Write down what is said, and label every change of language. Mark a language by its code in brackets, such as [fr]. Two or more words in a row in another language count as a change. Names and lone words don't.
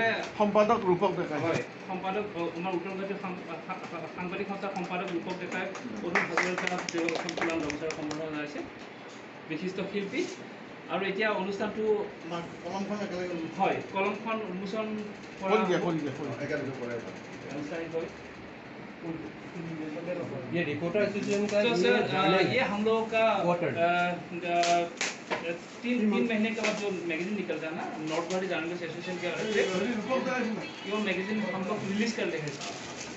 [as] সম্পাদক ৰূপক ডেকাই। হয়, সম্পাদক আমাৰ উত্তৰ গুৱাহাটী সাংবাদিক সংস্থাৰ সম্পাদক ৰূপক ডেকাই অৰুণ হাজৰিকা এখন ফুলাম গামোচাৰ সম্বৰ্ধনা জনাইছে। বিশিষ্ট শিল্পী। আৰু এতিয়া অনুষ্ঠানটো কলমখন একেলগে হয়, কলমখন উন্মোচন কৰা [hi] ये [en] reporter association [hi] का तो सर ये हम लोग का 3 महीने के बाद जो मैगजीन निकलता है ना नॉर्थ गुवाहाटी जर्नलिस्ट एसोसिएशन के वो मैगजीन हम लोग रिलीज कर लेंगे।